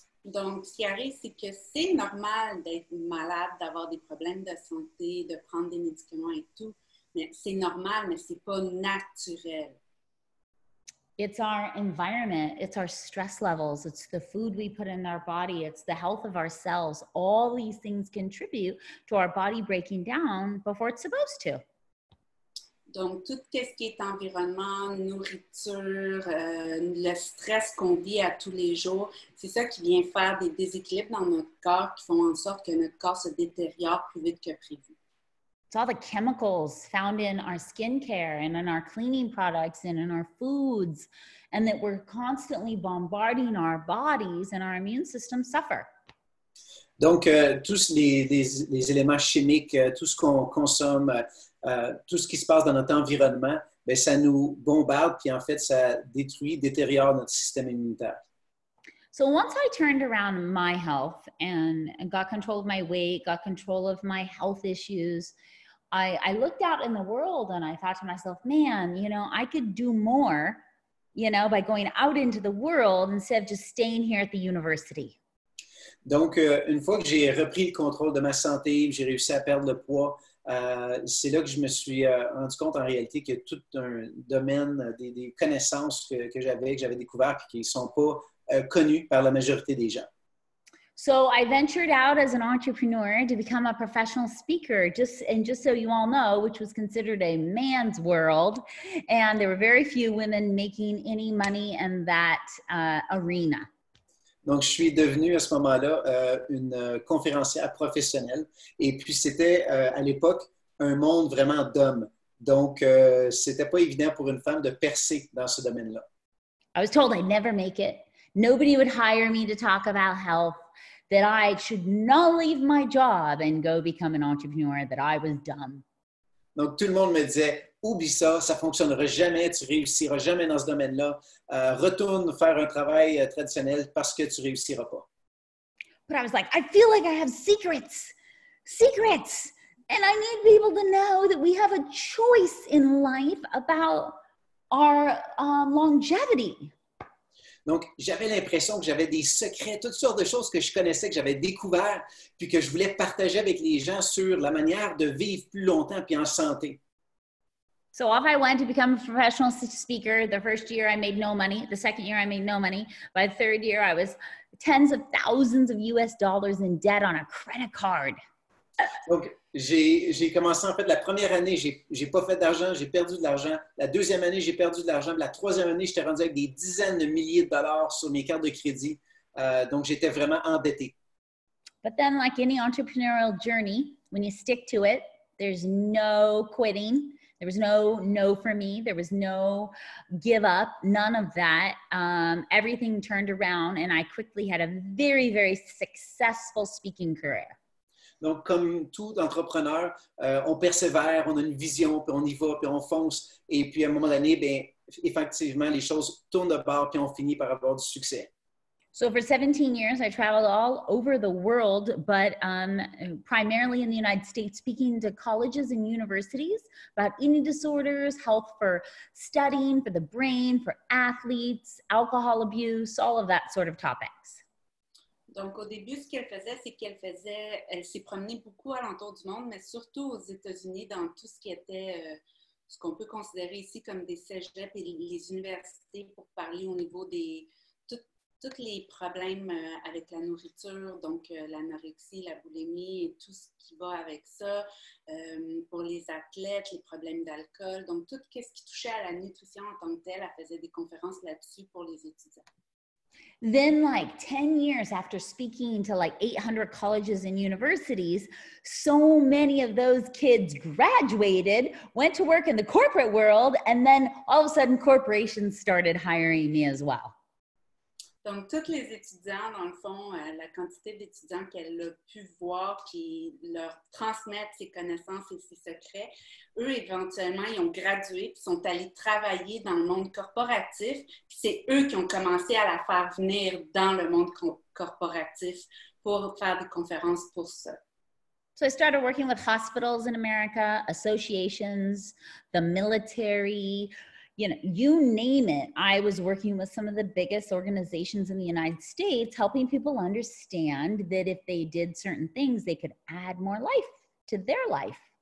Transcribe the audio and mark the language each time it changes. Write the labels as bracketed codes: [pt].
[fr] Donc, ce qui arrive, c'est que c'est normal d'être malade, d'avoir des problèmes de santé, de prendre des médicaments et tout. Mais c'est normal, mais c'est pas naturel. [en] It's our environment, it's our stress levels, it's the food we put in our body, it's the health of our cells. All these things contribute to our body breaking down before it's supposed to. [fr] Donc, tout ce qui est environnement, nourriture, le stress qu'on vit à tous les jours, c'est ça qui vient faire des déséquilibres dans notre corps qui font en sorte que notre corps se détériore plus vite que prévu. [en] It's all the chemicals found in our skincare and in our cleaning products and in our foods, and that we're constantly bombarding our bodies and our immune system suffer. [fr] Donc, tous les éléments chimiques, tout ce qu'on consomme, tout ce qui se passe dans notre environnement, bien, ça nous bombarde, puis en fait, ça détériore notre système immunitaire. [en] So once I turned around my health and got control of my weight, got control of my health issues, I looked out in the world and I thought to myself, man, you know, I could do more, you know, by going out into the world instead of just staying here at the university. [fr] Donc, une fois que j'ai repris le contrôle de ma santé, j'ai réussi à perdre le poids, c'est là que je me suis rendu compte en réalité qu'il y a tout un domaine, des connaissances que j'avais découvert et qui ne sont pas connues par la majorité des gens. [en] So I ventured out as an entrepreneur to become a professional speaker, just so you all know, which was considered a man's world. And there were very few women making any money in that arena. [fr] Donc, je suis devenue à ce moment-là une conférencière professionnelle. Et puis, c'était à l'époque un monde vraiment d'hommes. Donc, c'était pas évident pour une femme de percer dans ce domaine-là. [en] I was told I'd never make it. Nobody would hire me to talk about health, that I should not leave my job and go become an entrepreneur, that I was dumb. [fr] Donc, tout le monde me disait, oublie ça, ça ne fonctionnera jamais, tu réussiras jamais dans ce domaine-là. Retourne faire un travail traditionnel parce que tu ne réussiras pas. [en] But I was like, I feel like I have secrets. And I need people to know that we have a choice in life about our longevity. [fr] Donc, j'avais l'impression que j'avais des secrets, toutes sortes de choses que je connaissais, que j'avais découvert, puis que je voulais partager avec les gens sur la manière de vivre plus longtemps puis en santé. [en] So off I went to become a professional speaker. The first year I made no money. The second year I made no money. By the third year I was tens of thousands of US dollars in debt on a credit card. [fr] Donc, j'ai commencé, en fait, la première année, j'ai pas fait d'argent, j'ai perdu de l'argent. La deuxième année, j'ai perdu de l'argent. La troisième année, j'étais rendu avec des dizaines de milliers de dollars sur mes cartes de crédit. Donc, j'étais vraiment endetté. [en] But then, like any entrepreneurial journey, when you stick to it, there's no quitting. There was no for me. There was no give up, none of that. Everything turned around and I quickly had a very, very successful speaking career. [fr] Donc, comme tout entrepreneur, on persévère, on a une vision, puis on y va, puis on fonce. Et puis, à un moment donné, bien, effectivement, les choses tournent de bord, puis on finit par avoir du succès. [en] So for 17 years, I traveled all over the world, but primarily in the United States, speaking to colleges and universities about eating disorders, health for studying, for the brain, for athletes, alcohol abuse, all of that sort of topics. [fr] Donc, au début, ce qu'elle faisait, c'est elle s'est promenée beaucoup alentour du monde, mais surtout aux États-Unis, dans tout ce qui était, ce qu'on peut considérer ici comme des cégeps et les universités pour parler au niveau des, tout tous les problèmes avec la nourriture, donc l'anorexie, la boulimie et tout ce qui va avec ça. Pour les athlètes, les problèmes d'alcool. Donc, tout ce qui touchait à la nutrition en tant que telle, elle faisait des conférences là-dessus pour les étudiants. [en] Then like 10 years after speaking to like 800 colleges and universities, so many of those kids graduated, went to work in the corporate world, and then all of a sudden corporations started hiring me as well. [fr] Donc, tous les étudiants, dans le fond, la quantité d'étudiants qu'elle a pu voir puis leur transmettre ses connaissances et ses secrets, eux, éventuellement, ils ont gradué puis sont allés travailler dans le monde corporatif. Puis c'est eux qui ont commencé à la faire venir dans le monde corporatif pour faire des conférences pour ça. [en] So I started working with hospitals in America, associations, the military, you know, you name it. I was working with some of the biggest organizations in the United States, helping people understand that if they did certain things, they could add more life to their life.